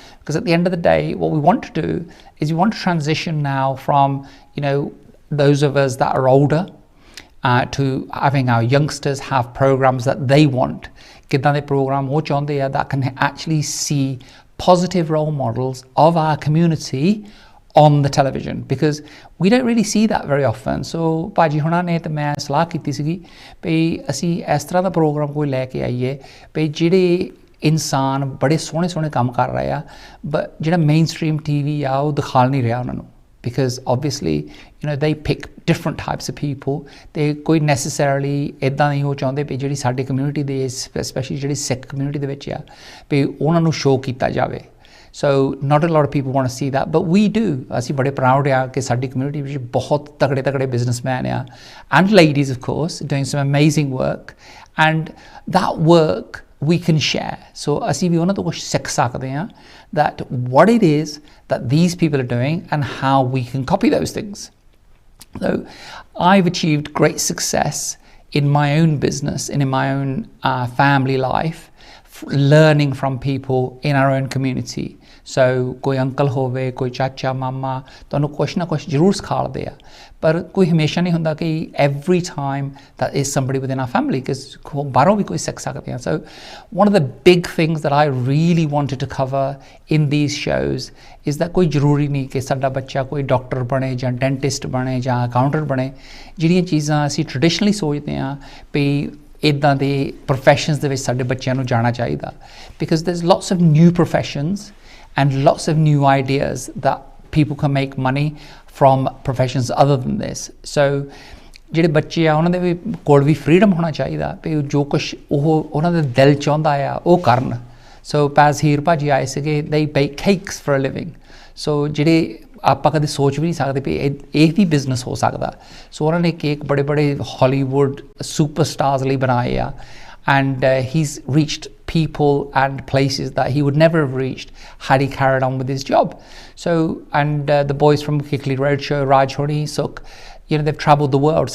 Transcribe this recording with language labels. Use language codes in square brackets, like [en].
[en] Because at the end of the day, what we want to do is we want to transition now from, you know, those of us that are older to having our youngsters have programs that they want. [pa] ਕਿੱਦਾਂ ਦੇ programme ਉਹ ਚਾਹੁੰਦੇ ਆ [en] that can actually see positive role models of our community on the television, because we don't really see that very often. So [pa] ਭਾਜੀ ਹੁਣਾਂ ਨੇ ਤੇ ਮੈਂ ਸਲਾਹ ਕੀਤੀ ਸੀਗੀ ਵੀ ਅਸੀਂ ਇਸ ਤਰ੍ਹਾਂ ਦਾ ਪ੍ਰੋਗਰਾਮ ਕੋਈ ਲੈ ਕੇ ਆਈਏ ਵੀ ਜਿਹੜੇ ਇਨਸਾਨ ਬੜੇ ਸੋਹਣੇ ਕੰਮ ਕਰ ਰਹੇ ਆ, [en] but [pa] ਜਿਹੜਾ mainstream TV ਆ ਉਹ ਦਿਖਾ ਨਹੀਂ ਰਿਹਾ ਉਹਨਾਂ ਨੂੰ, [en] because obviously, you know, they pick different types of people. They [pa] ਕੋਈ necessarily ਇੱਦਾਂ ਨਹੀਂ ਉਹ ਚਾਹੁੰਦੇ ਵੀ ਜਿਹੜੀ ਸਾਡੀ ਕਮਿਊਨਿਟੀ ਦੇ [en] especially [pa] ਜਿਹੜੀ ਸਿੱਖ ਕਮਿਊਨਿਟੀ ਦੇ ਵਿੱਚ ਆ ਵੀ ਉਹਨਾਂ ਨੂੰ ਸ਼ੋਅ ਕੀਤਾ ਜਾਵੇ. [en] So not a lot of people want to see that, but we do. [pa] ਅਸੀਂ ਬੜੇ proud ਆ ਕਿ ਸਾਡੀ ਕਮਿਊਨਿਟੀ ਵਿੱਚ ਬਹੁਤ ਤਗੜੇ businessmen ਆ, [en] and ladies of course, doing some amazing work, and that work we can share. So [pa] ਅਸੀਂ ਵੀ ਉਹਨਾਂ ਤੋਂ ਕੁਝ ਸਿੱਖ ਸਕਦੇ ਹਾਂ [en] that what it is that these people are doing and how we can copy those things. So I've achieved great success in my own business and in my own family life, learning from people in our own community. So [pa] ਕੋਈ uncle ਹੋਵੇ, ਕੋਈ ਚਾਚਾ ਮਾਮਾ ਤੁਹਾਨੂੰ ਕੁਛ ਨਾ ਕੁਛ ਜ਼ਰੂਰ ਸਿਖਾਉਂਦੇ ਆ, ਪਰ ਕੋਈ ਹਮੇਸ਼ਾ ਨਹੀਂ ਹੁੰਦਾ ਕਿ [en] every time that is somebody within our family, because [pa] ਬਾਹਰੋਂ ਵੀ ਕੋਈ ਸਿੱਖ ਸਕਦੇ ਆ. [en] So one of the big things that I really wanted to cover in these shows is that [pa] ਕੋਈ ਜ਼ਰੂਰੀ ਨਹੀਂ ਕਿ ਸਾਡਾ ਬੱਚਾ ਕੋਈ ਡਾਕਟਰ ਬਣੇ ਜਾਂ ਡੈਂਟਿਸਟ ਬਣੇ ਜਾਂ ਅਕਾਊਂਟੈਂਟ ਬਣੇ. ਜਿਹੜੀਆਂ ਚੀਜ਼ਾਂ ਅਸੀਂ ਟ੍ਰੈਡੀਸ਼ਨਲੀ ਸੋਚਦੇ ਹਾਂ ਵੀ ਇੱਦਾਂ ਦੇ professions ਦੇ ਵਿੱਚ ਸਾਡੇ ਬੱਚਿਆਂ ਨੂੰ ਜਾਣਾ ਚਾਹੀਦਾ, [en] because there's lots of new professions and lots of new ideas that people can make money from professions other than this. So [pa] ਜਿਹੜੇ ਬੱਚੇ ਆ ਉਹਨਾਂ ਦੇ ਵੀ ਕੋਲ ਵੀ freedom ਹੋਣਾ ਚਾਹੀਦਾ ਵੀ ਜੋ ਕੁਛ ਉਹ ਉਹਨਾਂ ਦੇ ਦਿਲ ਚਾਹੁੰਦਾ ਆ ਉਹ ਕਰਨ. [en] So Bazhir Bhaji [pa] ਆਏ ਸੀਗੇ, [en] they bake cakes for a living. [pa] So ਜਿਹੜੇ ਆਪਾਂ ਕਦੇ ਸੋਚ ਵੀ ਨਹੀਂ ਸਕਦੇ ਵੀ ਇਹ ਵੀ ਬਿਜ਼ਨਸ ਹੋ ਸਕਦਾ। ਸੋ ਉਹਨਾਂ ਨੇ ਕੇਕ ਬੜੇ ਬੜੇ ਹਾਲੀਵੁੱਡ ਸੁਪਰਸਟਾਰਸ ਲਈ ਬਣਾਏ ਆ, [en] and he's reached people and places that he would never have reached had he carried on with his job. So, and the boys from Kikli Roadshow, Raj Hori, Suk, you know, they've traveled the world.